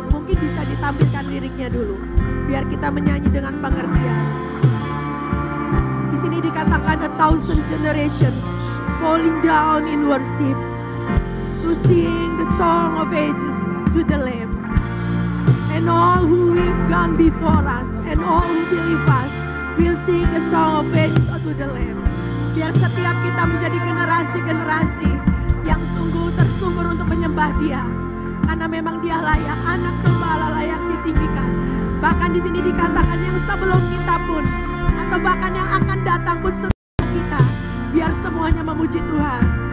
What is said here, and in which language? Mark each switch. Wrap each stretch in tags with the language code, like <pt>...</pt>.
<id>Mungkin bisa ditampilkan liriknya dulu, biar kita menyanyi dengan pengertian. Di sini dikatakan</id> <en>1,000 generations falling down in worship to sing the song of ages to the Lamb. And all who have gone before us and all who believe us will sing the song of ages to the Lamb.</en> <id>Biar setiap kita menjadi generasi-generasi yang sungguh tersungkur untuk menyembah Dia, karena memang Dia layak, anak domba Allah layak ditinggikan. Bahkan di sini dikatakan yang sebelum kita pun, atau bahkan yang akan datang pun setelah kita, biar semuanya memuji Tuhan.</id>